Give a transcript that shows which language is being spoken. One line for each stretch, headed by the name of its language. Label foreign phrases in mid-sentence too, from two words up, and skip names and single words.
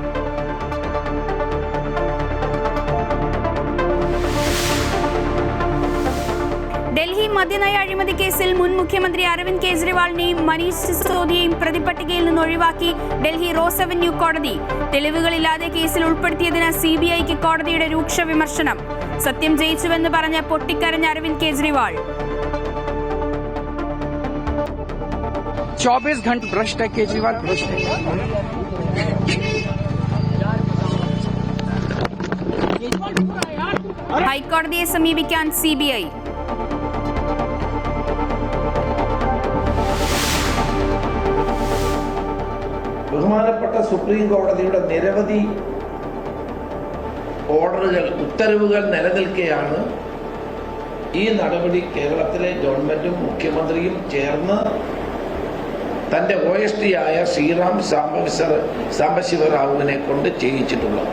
Malayalam: ഡൽഹി മദ്യനയ അഴിമതി കേസിൽ മുൻ മുഖ്യമന്ത്രി അരവിന്ദ് കെജ്രിവാളിനെയും മനീഷ് സിസോദിയെയും പ്രതിപട്ടികയിൽ നിന്ന് ഒഴിവാക്കി ഡൽഹി റോസ് അവന്യൂ കോടതി. തെളിവുകളില്ലാതെ കേസിൽ ഉൾപ്പെടുത്തിയതിന് CBIക്ക് കോടതിയുടെ രൂക്ഷ വിമർശനം. സത്യം ജയിച്ചുവെന്ന് പറഞ്ഞ് പൊട്ടിക്കരഞ്ഞ അരവിന്ദ് കെജ്രിവാൾ.
Hindi: 24 घंटे भ्रष्ट है केजरीवाल, भ्रष्ट है.
Malayalam: ഹൈക്കോടതിയെ സമീപിക്കാൻ CBI. ബഹുമാനപ്പെട്ട സുപ്രീം കോടതിയുടെ നിരവധി ഓർഡറുകൾ, ഉത്തരവുകൾ നിലനിൽക്കെയാണ് ഈ നടപടി കേരളത്തിലെ ഗവൺമെന്റും മുഖ്യമന്ത്രിയും ചേർന്ന് തന്റെ OSD ആയ ശ്രീറാം സാംബശിവറാവുവിനെ കൊണ്ട് ചെയ്യിച്ചിട്ടുള്ളത്.